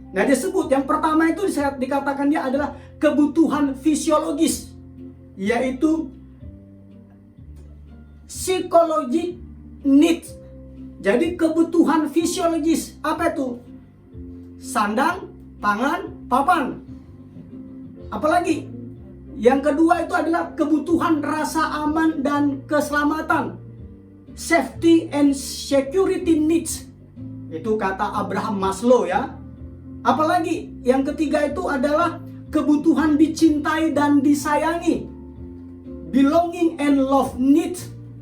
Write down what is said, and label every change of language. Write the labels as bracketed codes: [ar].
[id] Nah, dia sebut yang pertama itu dikatakan dia adalah kebutuhan fisiologis, yaitu psychological needs. Jadi kebutuhan fisiologis apa itu? Sandang, pangan, papan. Apalagi? Yang kedua itu adalah kebutuhan rasa aman dan keselamatan. [en] Safety and security needs. [id] Itu kata Abraham Maslow ya. Apalagi? Yang ketiga itu adalah kebutuhan dicintai dan disayangi. [en] Belonging and love needs.